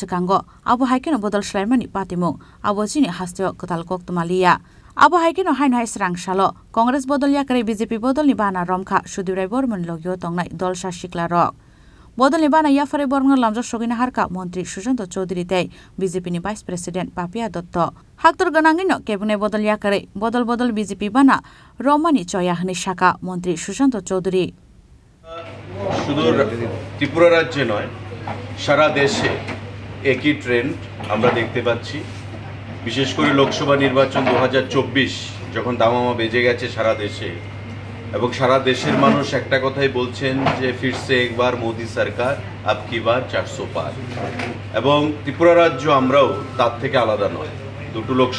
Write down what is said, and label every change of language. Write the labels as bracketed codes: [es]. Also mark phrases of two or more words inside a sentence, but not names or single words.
[trp] Sekango Abu Haikeno Bodol Shlaimani Patimung Abu Chini Hasteo Kotalkok Tumalia Abu Haikeno Hainoi Sirangsala Congress Bodol Yakare BJP Bodol ni bana Romkha Shedurai Bormoni Logio Tongnai Dol Shashikla Rok Bodol ni bana Yafare Borongna Lamjak Sogina Harka Montri Sushant Chaudhary te BJP ni [en] Vice President [trp] Papia Dotto Haktor Ganangino Kebune Bodol Yakare Bodol BJP bana Romani Choya Hni Shaka Montri Sushant Chaudhary [bn] সুদূর ত্রিপুরা রাজ্যে নয় সারা দেশে একই ট্রেন্ড আমরা দেখতে পাচ্ছি বিশেষ করে লোকসভা নির্বাচন 2024 যখন দামামা বেজে গেছে সারা দেশে এবং সারা দেশের মানুষ একটা কথাই বলছেন যে [hi] फिर से एक बार मोदी सरकार अब की बार 400 पार [bn] এবং ত্রিপুরা রাজ্য আমরাও তার থেকে আলাদা নয় দুটো